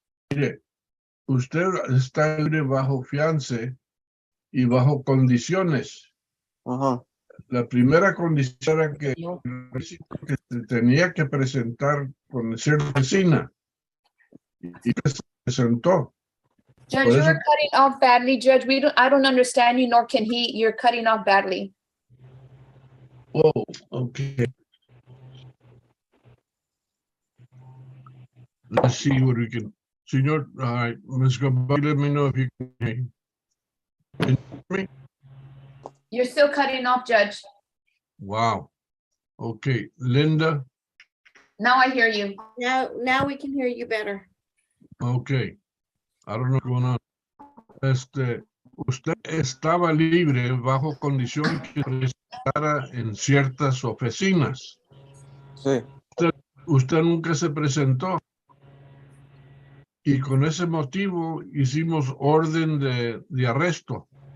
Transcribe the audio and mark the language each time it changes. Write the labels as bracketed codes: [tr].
[es] Mire, usted está libre bajo fianza y bajo condiciones. Ajá. La primera condición era que se tenía que presentar con cierta vecina y se presentó. [en] Judge, [es] Por [en] you [es] eso- [en] are cutting off badly, Judge. I don't understand you, nor can he. You're cutting off badly. Oh, okay. Let's see what we can. Señor, Ms. Gabay, let me know if you can hear me. You're still cutting off, Judge. Wow. Okay, Linda. Now I hear you. Now we can hear you better. Okay. I don't know what's going on. [es] Usted estaba libre bajo condición que presentara en ciertas oficinas. Sí. Usted nunca se presentó. Y con ese motivo hicimos orden de arresto.